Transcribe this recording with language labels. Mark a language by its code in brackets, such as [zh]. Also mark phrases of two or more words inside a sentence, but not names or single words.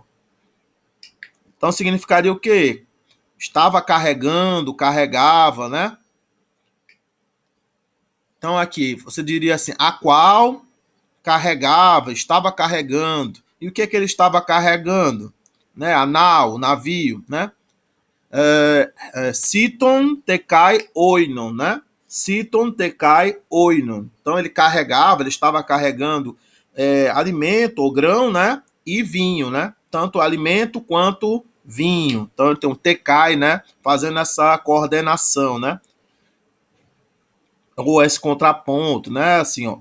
[pt] Então, significaria o quê? Estava carregando, carregava, né? Então, aqui, você diria assim, a qual carregava, estava carregando. E o que ele estava carregando? Né? A nau, o navio, né? [el] σῖτόν τε καὶ οἶνον, né? σῖτόν τε καὶ οἶνον. [pt] Então ele estava carregando alimento ou grão, né? E vinho, né? Tanto alimento quanto vinho. Então ele tem um tecai, né? Fazendo essa coordenação, né? Ou esse contraponto, né? Assim, ó.